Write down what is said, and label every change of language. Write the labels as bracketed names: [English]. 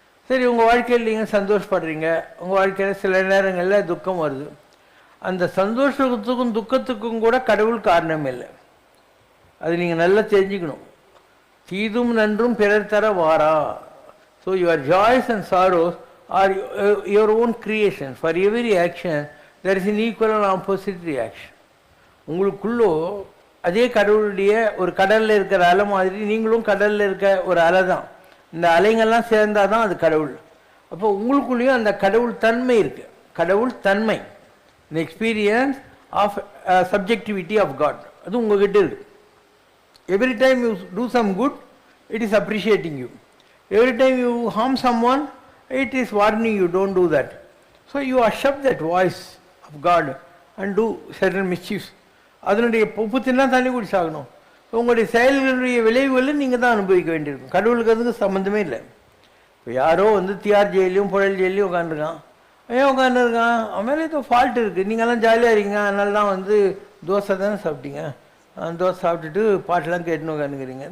[Tamil] சரி, உங்கள் வாழ்க்கையில் நீங்கள் சந்தோஷப்படுறீங்க, உங்கள் வாழ்க்கையில் சில நேரங்களில் துக்கம் வருது. அந்த சந்தோஷத்துக்கும் துக்கத்துக்கும் கூட கடவுள் காரணம் இல்லை. அது நீங்கள் நல்லா தெரிஞ்சுக்கணும். தீதும் நன்றும் பிறர் தர வாரா. [English] So your joys and sorrows are your own creation. For every action there is an equal and opposite reaction. [Tamil] உங்களுக்குள்ளோ அதே கடவுளுடைய ஒரு கடலில் இருக்கிற அலை மாதிரி நீங்களும் கடலில் இருக்க ஒரு அலை தான். இந்த அலைங்கள்லாம் சேர்ந்தால் தான் அது கடவுள். அப்போ உங்களுக்குள்ளேயும் அந்த கடவுள் தன்மை இருக்குது. கடவுள் தன்மை, இந்த [English] experience of subjectivity of God, [Tamil] அது உங்ககிட்ட இருக்குது. [English] Every time you do some good, it is appreciating you. Every time you harm someone, it is warning you, don't do that. So you accept that voice of God and do certain mischiefs. [Tamil] அதனுடைய உப்பு தின்னா தண்ணி குடி சாகணும். உங்களுடைய செயல்களுடைய விளைவுகளை நீங்கள் தான் அனுபவிக்க வேண்டியிருக்கும். கடவுளுக்கு அதுக்கு சம்மந்தமே இல்லை. இப்போ யாரோ வந்து தியார் ஜெயிலையும் புழல் ஜெயிலையும் உட்காந்துருக்கான். ஏன் உட்காந்துருக்கான்? அவன் மேலே ஏதோ ஃபால்ட் இருக்குது. நீங்கள்லாம் ஜாலியாக இருக்கீங்க, அதனால தான் வந்து தோசை தானே சாப்பிட்டீங்க, தோசை சாப்பிட்டுட்டு பாட்டெல்லாம் கேட்டுன்னு உட்காந்துக்கிறீங்க.